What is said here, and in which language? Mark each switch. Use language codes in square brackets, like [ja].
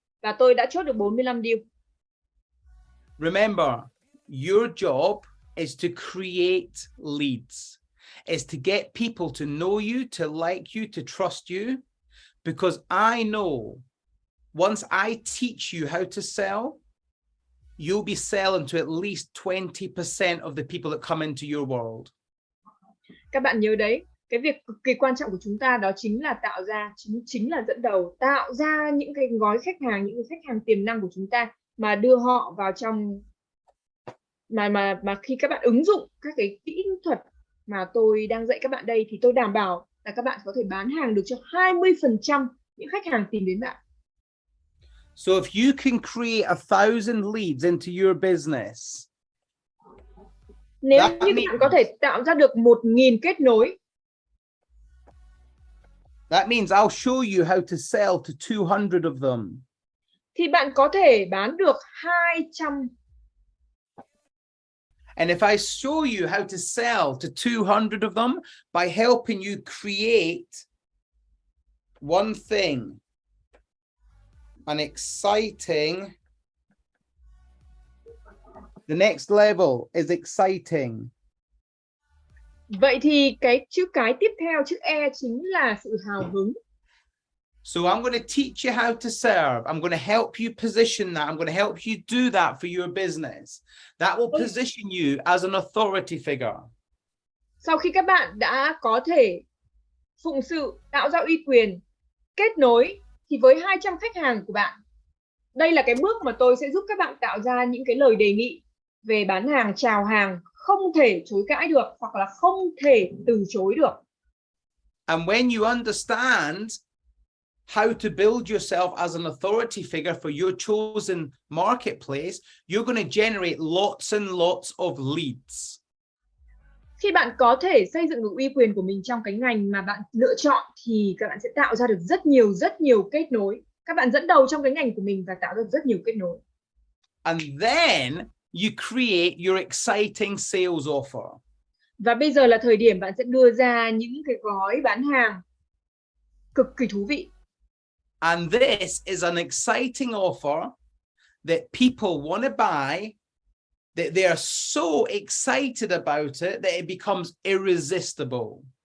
[vi] Và tôi đã chốt được 45 deal. [en] Remember, your job is to create leads. Is to get people to know you, to like you, to trust you. Because I know once I teach you how to sell, you'll be selling to at least 20% of the people that come into your world. [vi] Các bạn nhớ đấy, cái việc cực kỳ quan trọng của chúng ta đó chính là tạo ra, chính là dẫn đầu, tạo ra những cái gói khách hàng, những cái khách hàng tiềm năng của chúng ta mà đưa họ vào trong mà khi các bạn ứng dụng các cái kỹ thuật mà tôi đang dạy các bạn đây thì tôi đảm bảo là các bạn có thể bán hàng được cho 20% những khách hàng tìm đến bạn. [en] So if you can create 1,000 leads into your business, [vi] nếu như các bạn có thể tạo ra được 1.000 kết nối, [en] that means I'll show you how to sell to 200 of them. [vi] Thì bạn có thể bán được 200. [en] And if I show you how to sell to 200 of them by helping you create one thing, an exciting, the next level is exciting. [vi] Vậy thì cái chữ cái tiếp theo, chữ E chính là sự hào hứng. [en] So I'm going to teach you how to serve. I'm going to help you position that. I'm going to help you do that for your business. That will position you as an authority figure. [vi] Sau khi các bạn đã có thể phụng sự, tạo ra uy quyền, kết nối thì với 200 khách hàng của bạn, đây là cái bước mà tôi sẽ giúp các bạn tạo ra những cái lời đề nghị về bán hàng, chào hàng không thể chối cãi được hoặc là không thể từ chối được. [en] And when you understand how to build yourself as an authority figure for your chosen marketplace, you're going to generate lots and lots of leads. [vi] Khi bạn có thể xây dựng được uy quyền của mình trong cái ngành mà bạn lựa chọn thì các bạn sẽ tạo ra được rất nhiều kết nối. Các bạn dẫn đầu trong cái ngành của mình và tạo ra rất nhiều kết nối. [en] And then you create your exciting sales offer. [vi] Và bây giờ là thời điểm bạn sẽ đưa ra những cái gói bán hàng cực kỳ thú vị. [en] And this is an exciting offer that people want to buy they are so excited about it that it becomes irresistible.